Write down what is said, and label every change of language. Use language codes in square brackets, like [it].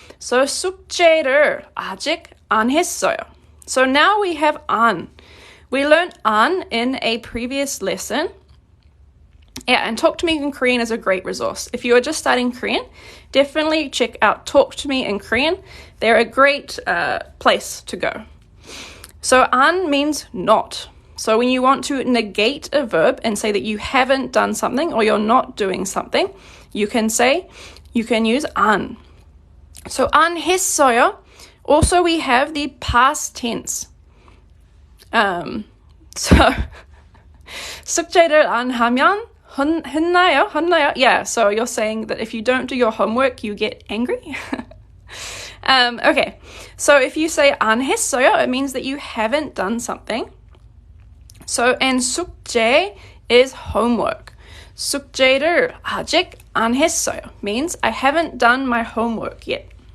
[ko] So 숙제를 아직 안 했어요. [en] So now we have 안. We learned 안 in a previous lesson. Yeah, and Talk to Me in Korean is a great resource. If you are just starting Korean, definitely check out Talk to Me in Korean. They're a great place to go. So 안 means not. So when you want to negate a verb and say that you haven't done something or you're not doing something, you can use 안. [ko] So 안 했어요. [en] Also, we have the past tense. [ko] So 숙제를 안 하면 혼나요? [en] Yeah, so you're saying that if you don't do your homework, you get angry. Okay, so if you say [ko] 안 했어요, [en] it means that you haven't done something. So, and 숙제 is homework. [ko] 숙제를 아직 안 했어요 [en] means I haven't done my homework yet.